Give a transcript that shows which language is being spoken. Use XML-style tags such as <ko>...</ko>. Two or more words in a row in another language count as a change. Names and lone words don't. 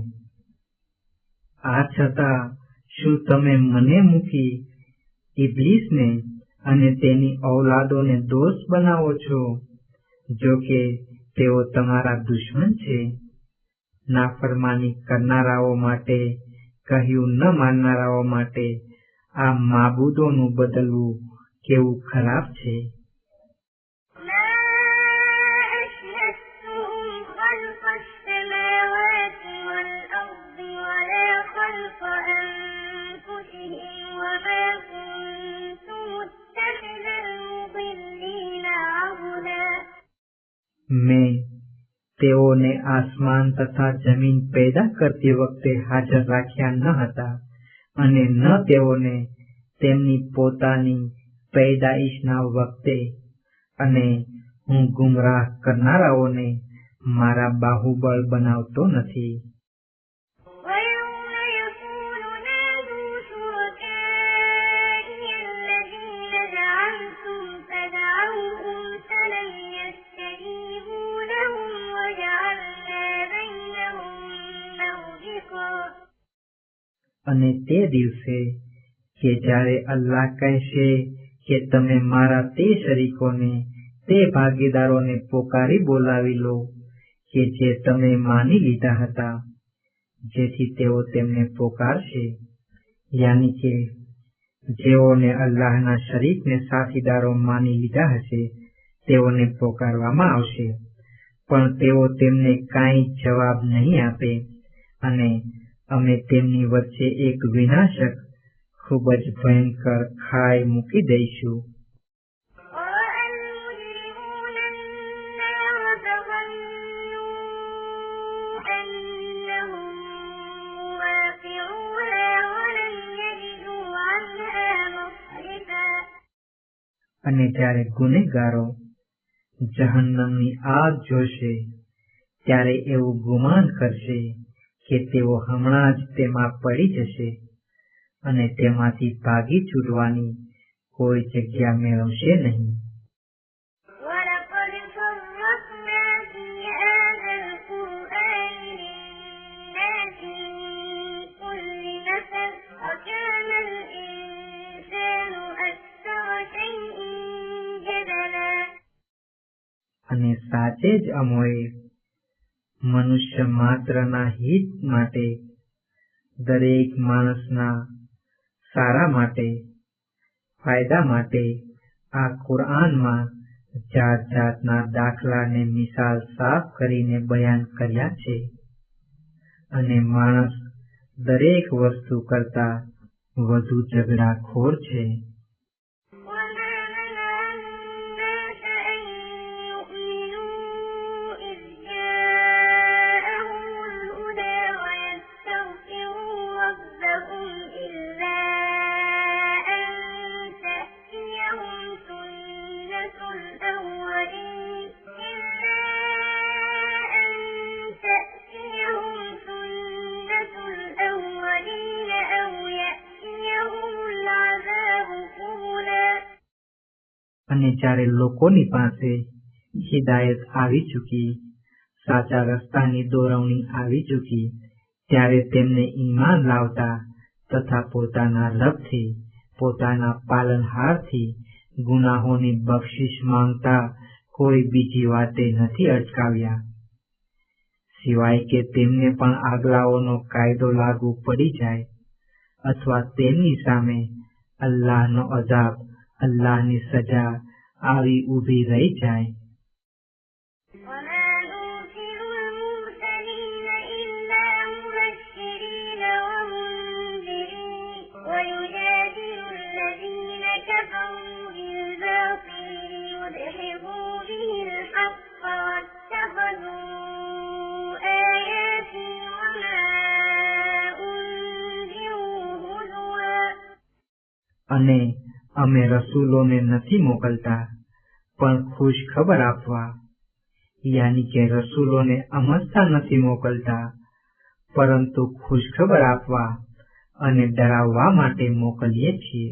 <gu>આ છતાં શું તમે મને મૂકી ઇબ્લીસને અને તેની ઔલાદોને દોસ્ત બનાવો છો? જો કે તેઓ તમારા દુશ્મન છે. નાફરમાની કરનારાઓ માટે, કહ્યું ન માનનારાઓ માટે આ માબૂદોનું બદલવું કેવું ખરાબ છે.</gu> <ar>ما أشهدتهم خلق السماوات والأرض ولا خلق أنفسهم وما كنت متخذ المضلين عضدا.</ar> <gu>મેં તેઓને આસમાન તથા જમીન પેદા કરતી વખતે હાજર રાખ્યા ન હતા, અને ન તેઓને તેમની પોતાની પેદાઈશના વખતે, અને હું ગુમરાહ કરનારાઓને મારા બાહુબળ બનાવતો નથી.</gu> <ar>ويوم يقول نادوا شركائي الذين زعمتم فدعوهم فلم يستجيبوا لهم وجعلنا بينهم موبقا.</ar> <gu>અને તે દિવસે કે જ્યારે અલ્લાહ કહેશે કે તમે મારા તે શરીકોને, તે ભાગીદારોને પોકારી બોલાવી લો કે જે તમે માની લીધા હતા, જેથી તેઓ તેમને પોકારશે, યાની કે જેઓને અલ્લાહના શરીકને સાથીદારો માની લીધા હશે તેઓને પોકારવામાં આવશે, પણ તેઓ તેમને કાંઈ જવાબ નહીં આપે, અને અમે તેમની વચ્ચે એક વિનાશક ખૂબ જ ભયંકર ખાઈ મૂકી દઈશું.</gu> <ar>ورأى المجرمون النار فظنوا أنهم واقعوها ولم يجدوا عنها مصرفا.</ar> <gu>અને જ્યારે ગુનેગારો જહન્નમની આગ જોશે ત્યારે એવું ગુમાન કરશે કે તેઓ હમણાં જ તેમાં પડી જશે અને તેમાંથી ભાગી છૂટવાની કોઈ જગ્યા મેળવશે નહીં.</gu> <ar>ولقد صرفنا في هذا القرآن للناس من كل مثل وكان الإنسان أكثر شيء جدلا.</ar> <gu>અને સાચે જ અમોએ મનુષ્ય માત્રના હિત માટે, દરેક માણસના સારા માટે, ફાયદા માટે આ કુરઆનમાં જાત જાતના દાખલાને મિસાલ સાફ કરીને બયાન કર્યા છે. અને માણસ દરેક વસ્તુ કરતા વધુ ઝઘડાખોર છે.</gu> <ar>وما منع الناس أن يؤمنوا إذ جاءهم الهدى ويستغفروا ربهم إلا أن تأتيهم سنة الأولين أو يأتيهم العذاب قبلا.</ar> <gu>અને જ્યારે લોકોની પાસે હિદાયત આવી ચૂકી, સાચા રસ્તાની દોરવણી આવી ચૂકી, ત્યારે તેમને ઈમાન લાવતા તથા પોતાના રબથી, પોતાના પાલનહારથી ગુનાહોની બક્ષિશ માંગતા કોઈ બીજી વાતે નથી અટકાવ્યા, સિવાય કે તેમને પણ આગલાઓનો કાયદો લાગુ પડી જાય અથવા તેમની સામે અલ્લાહનો અઝાબ, અલ્લાહની સજા આવી ઊભી રહી જાય.</gu> <ar>وما نرسل المرسلين إلا مبشرين ومنذرين ويجادل الذين كفروا بالباطل ليدحضوا به الحق واتخذوا آياتي وما أنذروا هزوا.</ar> <gu>અને અમે રસૂલોને નથી મોકલતા પણ ખુશ ખબર આપવા, યાની કે રસૂલોને અમસ્તા નથી મોકલતા પરંતુ ખુશ ખબર આપવા અને ડરાવવા માટે મોકલીએ છીએ.</gu>